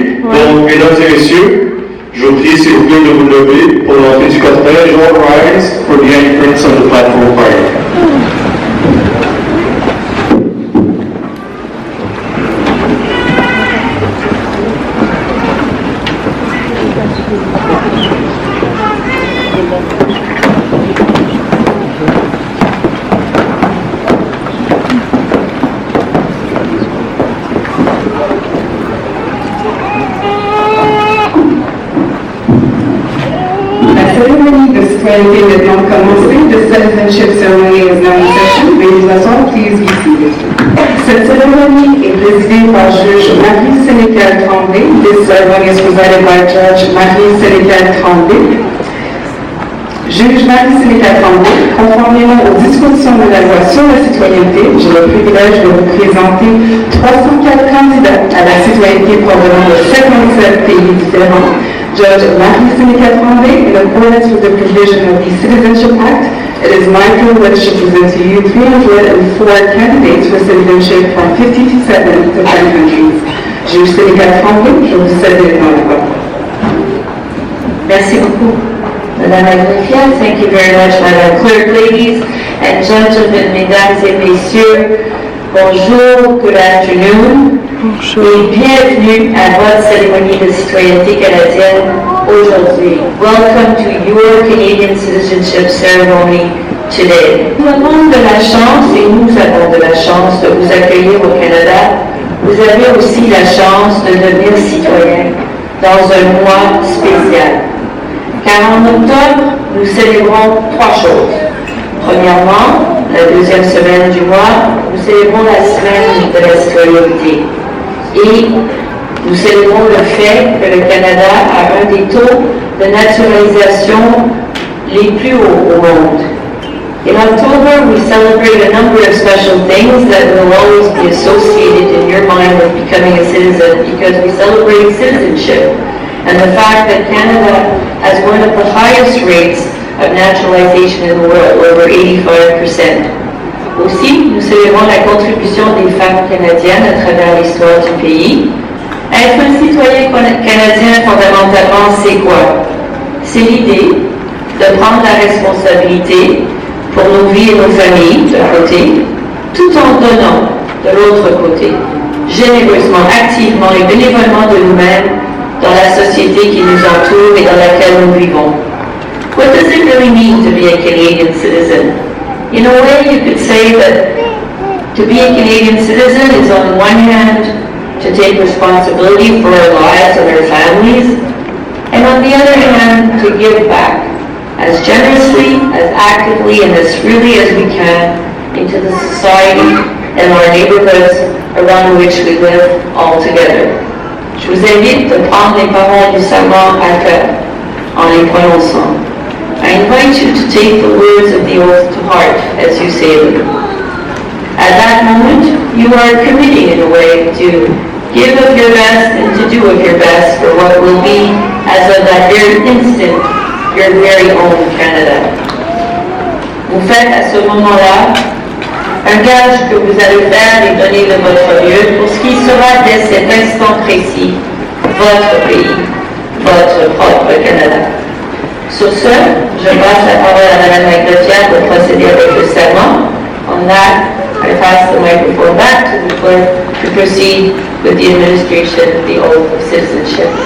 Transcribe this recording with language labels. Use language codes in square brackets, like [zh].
[fr] Donc, mesdames et messieurs, je vous prie s'il vous plaît de vous lever pour l'entrée du cortège. [en] All rise for the entrance on the platform party. [fr] Cérémonie de maintenant commencée. [en] The citizenship ceremony is now in session. [fr] Veuillez vous asseoir, [en] please be seated. [fr] Cette cérémonie est présidée par juge Marie-Sénécal Tremblay. [en] This ceremony is presided by Judge Marie-Sénécal Tremblay. [fr] Juge Marie-Sénécal Tremblay, conformément aux dispositions de la loi sur la citoyenneté, j'ai le privilège de vous présenter 304 candidats à la citoyenneté provenant de 57 pays différents. [en] Judge Marie-Sénécal Tremblay, in accordance with the provision of the Citizenship Act, it is my privilege to present to you 304 candidates for citizenship from 57 different countries. [fr] Juge Sénécal Tremblay, je vous cède maintenant la parole. Merci beaucoup. Madame la greffière, [en] thank you very much, Madame Clerk, ladies and gentlemen, [fr] mesdames et messieurs, bonjour, [en] good afternoon, [fr] et bienvenue à votre cérémonie de citoyenneté canadienne aujourd'hui. [en] Welcome to your Canadian citizenship ceremony today. [fr] Nous avons de la chance, et nous avons de la chance de vous accueillir au Canada. Vous avez aussi la chance de devenir citoyen dans un mois spécial. Car en octobre, nous célébrons trois choses. Premièrement, la deuxième semaine du mois, nous célébrons la semaine de la citoyenneté. Et nous célébrons le fait que le Canada a un des taux de naturalisation les plus hauts au monde. [en] In October, we celebrate a number of special things that will always be associated in your mind with becoming a citizen because we celebrate citizenship and the fact that Canada has one of the highest rates of naturalization in the world, over 85%. [fr] Aussi, nous célébrons la contribution des femmes canadiennes à travers l'histoire du pays. Être un citoyen canadien, fondamentalement, c'est quoi? C'est l'idée de prendre la responsabilité pour nos vies et nos familles, d'un côté, tout en donnant de l'autre côté, généreusement, activement et bénévolement de nous-mêmes dans la société qui nous entoure et dans laquelle nous vivons. [en] What does it really mean to be a Canadian citizen? In a way, you could say that to be a Canadian citizen is on one hand to take responsibility for our lives and our families, and on the other hand, to give back as generously, as actively, and as freely as we can into the society and our neighborhoods around which we live all together. [fr] Je vous invite à prendre les paroles du serment à cœur en les prononçant. [en] I invite you to take the words of the oath to heart as you say them. At that moment, you are committing in a way to give of your best and to do of your best for what will be, as of that very instant, your very own Canada. [fr] Vous faites à ce moment-là un gage que vous allez faire et donner de votre mieux pour ce qui sera dès cet instant précis votre pays, votre propre Canada. Sur ce, je passe la parole à Madame la greffière pour procéder avec le serment. [en] On that, I pass the microphone back to the clerk to proceed with the administration of the oath of citizenship.